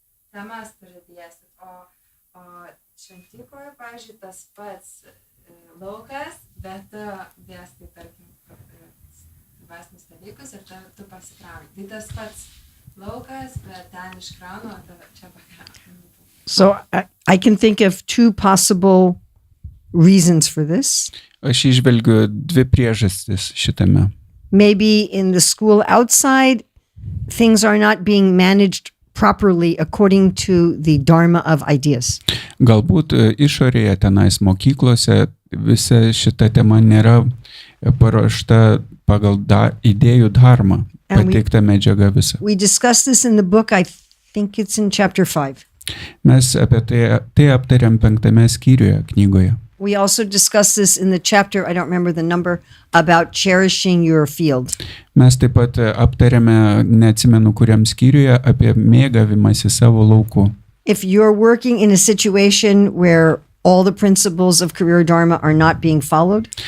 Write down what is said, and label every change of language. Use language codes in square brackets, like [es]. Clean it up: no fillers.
[lt] temas turi dėstyti, o šventykloje, pavyzdžiui, tas pats laukas, bet dėstai, tarkim, dvasinius dalykus ir tu pasikrauni. Tai tas pats laukas, bet ten iškraunu, o čia pakraunu. [en] So I can think of 2 possible reasons for this. [lt] Aš išvelgiu 2 priežastis šitame. [en] Maybe in the school outside, things are not being managed properly according to the dharma of ideas. [lt] Galbūt išorėje tenais mokyklose visa šita tema nėra paruošta pagal idėjų dharmą, pateikta medžiaga visa. [en] We discussed this in the book, I think it's in chapter 5. [lt] Mes apie tai aptariam 5 skyriuje knygoje. [en] We also discussed this in the chapter, I don't remember the number, about cherishing your field. [lt] Mes taip pat aptarėme, neatsimenu kuriam skyriuje, apie mėgavimąsi savo lauku. [en] If you're working in a situation where all the principles of career dharma are not being followed,